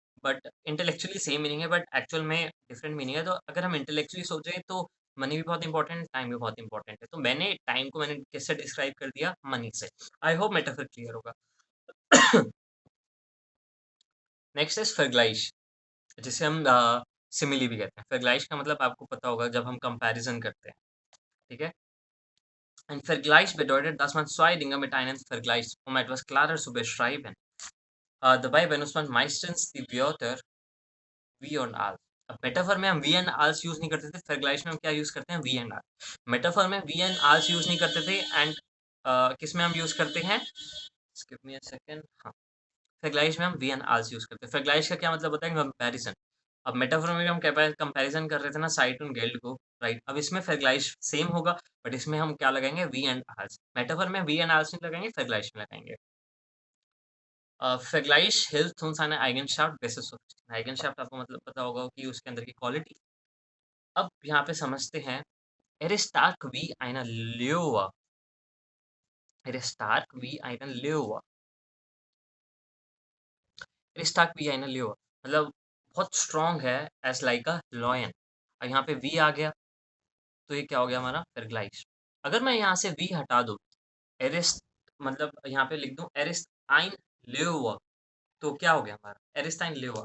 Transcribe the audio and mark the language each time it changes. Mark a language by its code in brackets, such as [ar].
[hi] But intellectually same meaning है, but actual में different meaning है। तो अगर हम इंटेलेक्चुअली सोचें तो मनी भी बहुत इंपॉर्टेंट है, टाइम भी बहुत इंपॉर्टेंट है। तो मैंने टाइम को मैंने किससे डिस्क्राइब कर दिया? मनी से। आई होप मेटाफर क्लियर होगा। नेक्स्ट इज फर्गलाइश, जिसे हम सिमिली भी कहते हैं। फर्गलाइश का मतलब आपको पता होगा, जब हम कंपैरिजन करते हैं, ठीक है? [de] Ein Vergleich bedeutet, dass man zwei Dinge mit einem vergleicht, um etwas klarer zu beschreiben. dabei benutzt man meistens die Wörter wie und als. [hi] अब मेटाफर में हम वी एंड आल्स यूज नहीं करते थे, फर्गलाइश में हम क्या यूज करते हैं? We and all. मेटाफर में वी एंड आल्स यूज नहीं करते थे एंड किस में हम यूज करते हैं? Give मी a second. हाँ, फर्गलाइश में हम वी एंड आल्स यूज करते हैं। फर्गलाइश का क्या मतलब होता है? कंपैरिजन। अब मेटाफर में भी हम कंपैरिजन कर रहे थे ना, साइट और गिल्ड को, राइट? अब इसमें फर्गलाइश सेम होगा, बट इसमें हम क्या लगाएंगे? We and आल्स। मेटाफर में वी एंड आल्स नहीं लगाएंगे, फर्गलाइश में लगाएंगे। [de] Vergleich hilft uns eine Eigenschaft besser zu verstehen। [hi] Eigenschaft आपको मतलब पता होगा कि उसके अंदर की क्वालिटी। अब यहाँ पे समझते हैं। [de] Er ist stark wie eine Löwe। Er ist stark wie eine Löwe। Er ist stark wie eine Löwe [hi] मतलब बहुत स्ट्रॉन्ग है, [en] As like a lion. [hi] और यहाँ पे वी आ गया, तो ये क्या हो गया हमारा? [de] Vergleich। [hi] अगर मैं यहाँ से वी हटा दूँ, एरिस्ट मतलब यहाँ पे लिख दूँ एरिस्ट आइन लेओवा, तो क्या हो गया हमारा? एरिस्टाइन लेओवा।